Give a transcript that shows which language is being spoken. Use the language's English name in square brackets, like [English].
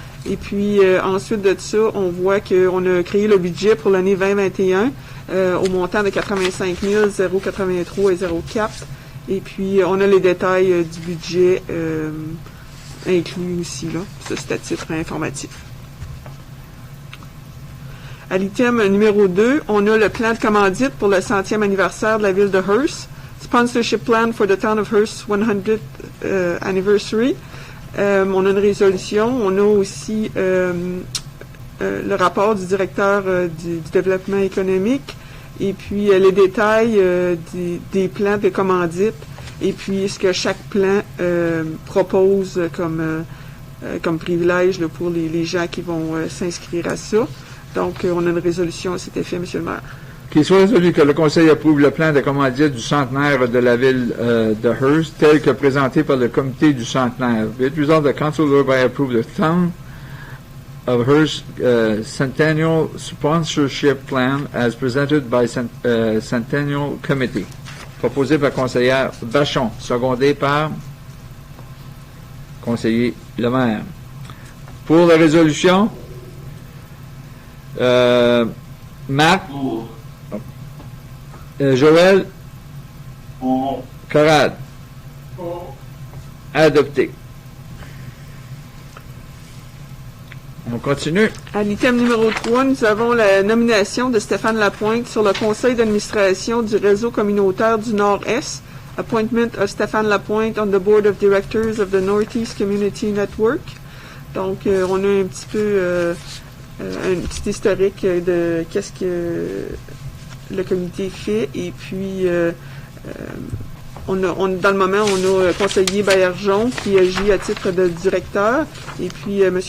[French] Et puis, ensuite de ça, on voit qu'on a créé le budget pour l'année 2021 au montant de 85 083,04. Et puis, on a les détails du budget inclus aussi, là. Ça, c'est à titre informatif. À l'item numéro 2, on a le plan de commandite pour le 100e anniversaire de la ville de Hearst. [English] Sponsorship Plan for the Town of Hearst 100th Anniversary. [French] On a une résolution. On a aussi le rapport du directeur du développement économique et puis les détails des plans de commandite et puis ce que chaque plan propose comme privilège là, pour les gens qui vont s'inscrire à ça. Donc, on a une résolution à cet effet, M. le maire. Qu'il soit résolu que le Conseil approuve le plan de commandite du centenaire de la ville de Hearst, tel que présenté par le comité du centenaire. [English] Be it resolved that Council hereby approve the Town of Hearst Centennial Sponsorship Plan as presented by Centennial Committee. [French] Proposé par conseillère Vachon, secondé par conseiller Lemaire. Pour la résolution, Marc. Pour. Joël. Pour. Corrade. Oh. Adopté. On continue. À l'item numéro 3, nous avons la nomination de Stéphane Lapointe sur le conseil d'administration du réseau communautaire du Nord-Est. [English] Appointment of Stéphane Lapointe on the board of directors of the Northeast Community Network. [French] Donc, on a un petit peu un petit historique de qu'est-ce que le comité fait. Et puis, dans le moment, on a conseiller Baillargeon qui agit à titre de directeur. Et puis, M.